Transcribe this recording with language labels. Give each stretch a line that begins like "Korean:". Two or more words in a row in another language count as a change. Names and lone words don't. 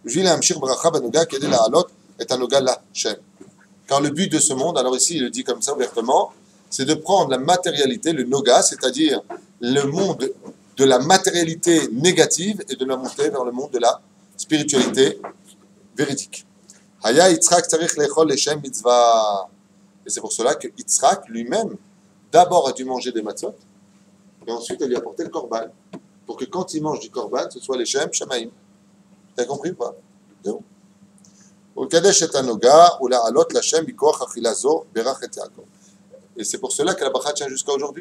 French: Car le but de ce monde, alors ici il le dit comme ça ouvertement, c'est de prendre la matérialité, le noga, c'est-à-dire le monde de la matérialité négative et de la monter vers le monde de la spiritualité véridique.
Hebrew: היה יצחק צריך לאכול לשם מצוה.
French: Et c'est pour cela que Yitzhak lui-même, d'abord a dû manger des matzot, et ensuite il lui a apporté le korban, pour que quand il mange du korban, ce soit
Hebrew: לשם שמים.
French: T'as compris ou pas? Et c'est pour cela que la bracha tient jusqu'à aujourd'hui.